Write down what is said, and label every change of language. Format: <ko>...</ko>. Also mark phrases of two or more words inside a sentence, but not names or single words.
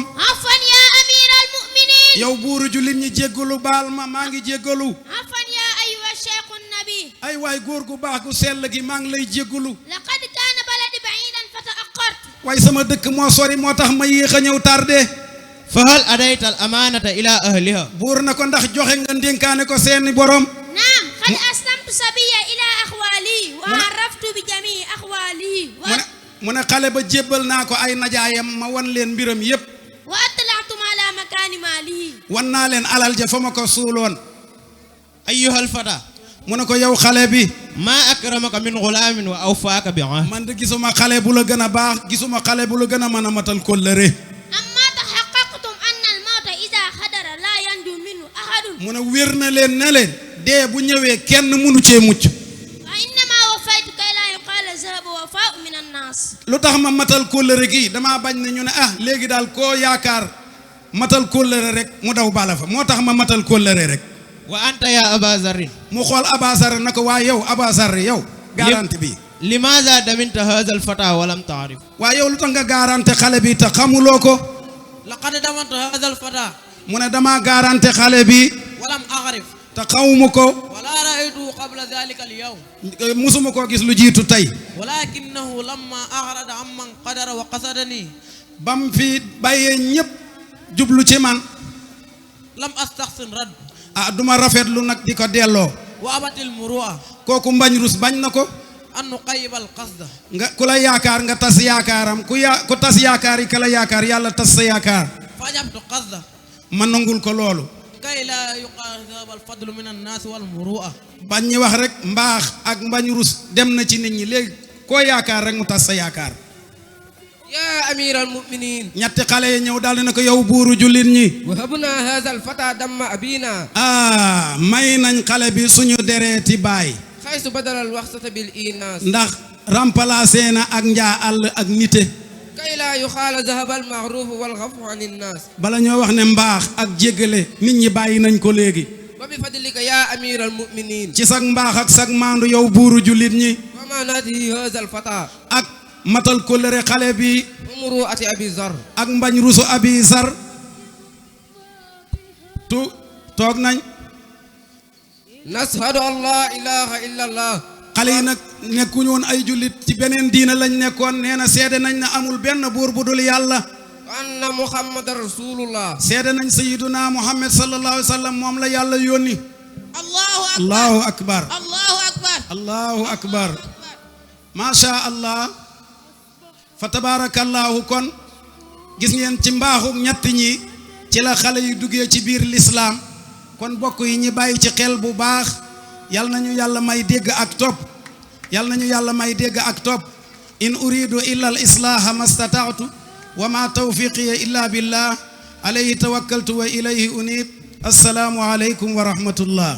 <ar>عفوا يا أمير المؤمنين</ar> <wo>yow buuru jullit ñi jéggalu baal maa ngi jéggalu.</wo> <ar>عفوا يا أيها شيخ النبي</ar> <wo>ay waay góor gu baax gu sell gi maa ngi lay jéggalu.</wo> <ar>لقد كان بلدي بعيدا فتأخرت</ar> <wo>waaye sama dëkk moo sori moo tax ma yéex a ñëw tardé.</wo> <ar>فهل أديت الأمانة إلى أهلها.</ar> <wo>buur na ko ndax joxe nga ndénkaane ko seeni boroom.</wo> <ar>وقد أسلمت سبيا إلى أخوالي وعرفت بجميع أخوالي</ar> <wo>mu ne xale ba jébbal naa ko ay najaayam ma wan leen mbiram yépp</wo> <ar>وأطلعتم على مكان ماله</ar> <wo>wan naa leen alal ja fa ma ko suuloon</wo> <ar>أيها الفتى</ar> <wo>mu ne ko yow xale bi</wo> <ar>ما أكرمك من غلام وأوفاك بعهد</ar> <wo>man de gisuma xale bu la gën a baax gisuma xale bu la gën a mën a matal kóllëre</wo> <ar>أما تحققتم أن الموت إذا حضر لا ينجو منه أحد</ar> <wo>mu ne wér na leen ne leen dee bu ñëwee kenn mënu cee mucc</wo> <ar>وإنما وفيت كي لا يقال ذهب وفاء من الناس</ar> <wo>lu tax ma matal kóllëre gi damaa bañ ne ñu ne ah léegi daal koo yaakaar matal kóllëre rek mu daw bala fa moo tax ma matal kóllëre rek</wo> <ar>وأنت يا أبا ذر</ar> <wo>mu xool Abasar na ko waa yow Abasar yow garanti bi</wo> <ar>لماذا دمنت هذا الفتى ولم تعرف</ar> <wo>waa yow lu tax nga garanti xale bi te xamuloo ko</wo> <ar>لقد دمنت هذا الفتى</ar> <wo>mu ne damaa garanti xale bi</wo> <ar>ولم أعرف</ar> <wo>te xawuma ko</wo> <ar>ولا رأيته قبل ذلك اليوم</ar> <wo>musuma koo gis lu jiitu tey</wo> <ar>ولكنه لما أعرض عمن قدر وقصدني</ar> <wo>bam fi bàyyee ñépp jublu ci man</wo> <ar>لم أستحسن رد</ar> <wo>ah duma rafetlu nag di ko delloo</wo> <ar>وأبت المروءة</ar> <wo>kooku mbañ rus bañ na ko</wo> <ar>أن نقيب القصد</ar> <wo>nga ku la yaakaar nga tas yaakaaram ku tas yaakaar yi ka la yaakaar yàlla tas sa yaakaar</wo> <ar>فأجبت قصده</ar> <wo>ma nangul ko loolu</wo> <ar>كي لا يقال ذهب الفضل من الناس والمروءة</ar> <wo>bañ ñi wax rek mbaax ak mbañ rus dem na ci nit ñi léegi koo yaakaar rek mu tas sa yaakaar</wo> <ar>يا أمير المؤمنين</ar> <wo>ñetti xale yi ñëw daal di ne ko yow buuru jullit ñi</wo> <ar>وهبنا هذا الفتى دم أبينا</ar> <wo>may nañ xale bi suñu dereeti baay</wo> <ar>حيث بدل الوحشة بالإيناس</ar> <wo>ndax remplacé na ak njaa àll ak nite</wo> <ar>كي لا يخال ذهب المعروف والغفو عن الناس</ar> <wo>bala ñoo wax ne mbaax ak jéggale nit ñi bàyyi nañ ko léegi</wo> <ar>وبفضلك يا أمير المؤمنين</ar> <wo>ci sag mbaax ak sag maandu yow buuru jullit ñi</wo> <ar>ومعناته هذا الفتى</ar> <wo>ak matal kóllëre xale bi</wo> <ar>ومروءة أبي ذر</ar> <wo>ak mbañ rusu abi sar toog nañ</wo> <ar>نشهد أن لا إله إلا الله</ar> <wo>xale yi nag nekkuñu woon ay jullit ci beneen diina lañ nekkoon nee na seede nañ ne amul benn buur bu dul yàlla</wo> <ar>وأن محمد رسول الله</ar> <wo>seede nañ</wo> <ar>سيدنا محمد صلى الله عليه وسلم</ar> <wo>moom la yàlla yónni</wo> <ar>الله أكبر الله أكبر الله أكبر الله أكبر ما شاء الله فتبارك الله</ar> <wo>kon gis ngeen ci mbaaxu ñett ñi ci la xale yi duggee ci biir lislaam kon bokk yi ñi bàyyi ci xel bu baax yal nañu yàlla may dégg ak topp yal nañu yàlla may dégg ak topp</wo> <ar>إن أريد إلا الإصلاح ما استطعت وما توفيقي إلا بالله عليه توكلت وإليه أنيب السلام عليكم ورحمة الله</ar>